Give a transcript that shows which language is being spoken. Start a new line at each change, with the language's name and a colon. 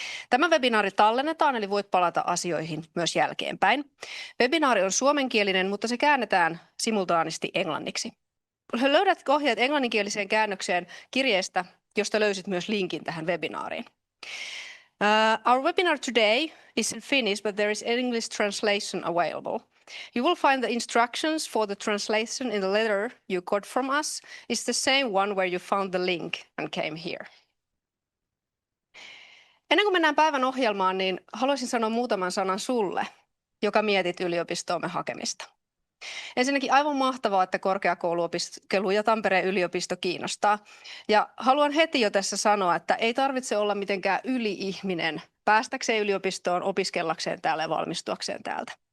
Finnish: Tämä webinaari tallennetaan, eli voit palata asioihin myös jälkeenpäin. Webinaari on suomenkielinen, mutta se käännetään simultaanisti englanniksi. Löydät ohjeet englanninkieliseen käännökseen kirjeestä, josta löysit myös linkin tähän webinaariin.
English: Our webinar today is in Finnish, but there is English translation available. You will find the instructions for the translation in the letter you got from us. It's the same one where you found the link and came here.
Finnish: Ennen kuin mennään päivän ohjelmaan, niin haluaisin sanoa muutaman sanan sulle, joka mietit yliopistoomme hakemista. Ensinnäkin aivan mahtavaa, että korkeakouluopiskelu ja Tampereen yliopisto kiinnostaa. Ja haluan heti jo tässä sanoa, että ei tarvitse olla mitenkään yli-ihminen päästäkseen yliopistoon, opiskellakseen täällä ja valmistuakseen täältä.